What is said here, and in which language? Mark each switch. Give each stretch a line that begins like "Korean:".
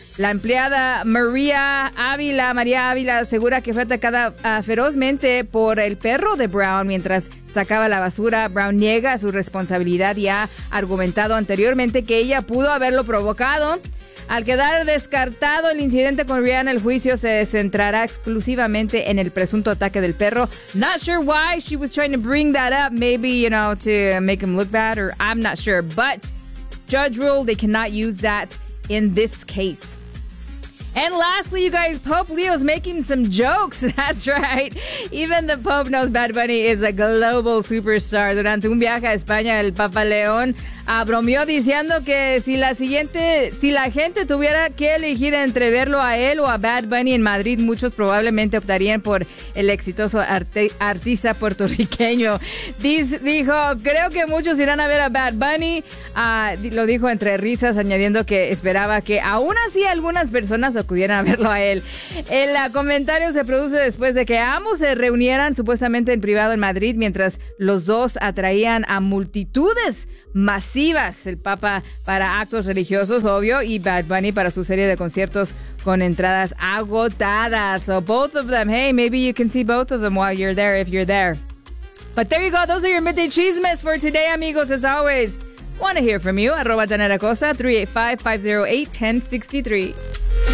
Spanish: La empleada María Ávila asegura que fue atacada ferozmente por el perro de Brown mientras sacaba la basura. Brown niega su responsabilidad y ha argumentado anteriormente que ella pudo haberlo provocado. Al quedar descartado el incidente con Rihanna, el juicio se centrará exclusivamente en el presunto ataque del perro.
English: Not sure why she was trying to bring that up. Maybe, you know, to make him look bad, or I'm not sure. But judge ruled they cannot use that in this case. And lastly, you guys, Pope Leo's making some jokes. That's right. Even the Pope knows Bad Bunny is a global superstar.
Spanish: Durante un viaje a España, el Papa León bromeó diciendo que si la gente tuviera que elegir entre verlo a él o a Bad Bunny en Madrid, muchos probablemente optarían por el exitoso artista puertorriqueño. Dijo, creo que muchos irán a ver a Bad Bunny. Lo dijo entre risas, añadiendo que esperaba que aún así algunas personas acudieran a verlo a él. El comentario se produce después de que ambos se reunieran supuestamente en privado en Madrid, mientras los dos atraían a multitudes masivas, el Papa para actos religiosos, obvio, y Bad Bunny para su serie de conciertos con entradas agotadas.
English: So both of them, hey, maybe you can see both of them while you're there, if you're there. But there you go, those are your Midday Chismes for today, amigos, as always. Want to hear from you, @DanaraCosta, 385-508-1063.